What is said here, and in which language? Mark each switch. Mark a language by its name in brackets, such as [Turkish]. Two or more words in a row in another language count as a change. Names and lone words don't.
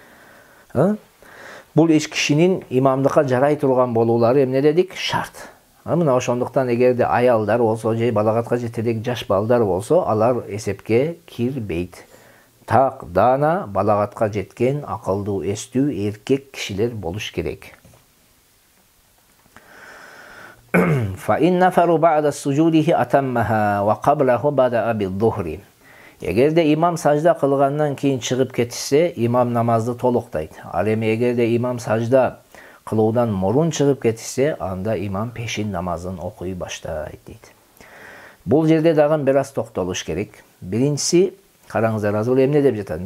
[Kyrgyz] Бул 3 кишинин имамдыкка жарай турган болуулары эмне дедик? Шарт. Мына ошондуктан эгерде аялдар болсо, же балагатка жетелек жаш балдар болсо, алар эсепке кирбейт. Так дана балагатка жеткен акылдуу, эстүү эркек кишилер болуш керек. [Arabic] فإن نفروا بعد سجوده أتمها وقبله بدأ بالظهر. [Kyrgyz] Эгерде имам сажда кылгандан кийин чыгып кетишсе, имам намазды толуктайт. Ал эми эгерде имам сажда кылуудан мурун чыгып кетишсе, анда имам пешин намазын окуй баштайт дейт. Бул жерде дагы бир аз токтолуш керек. Биринчиси, караңыздар, азыр эмне деп жатат?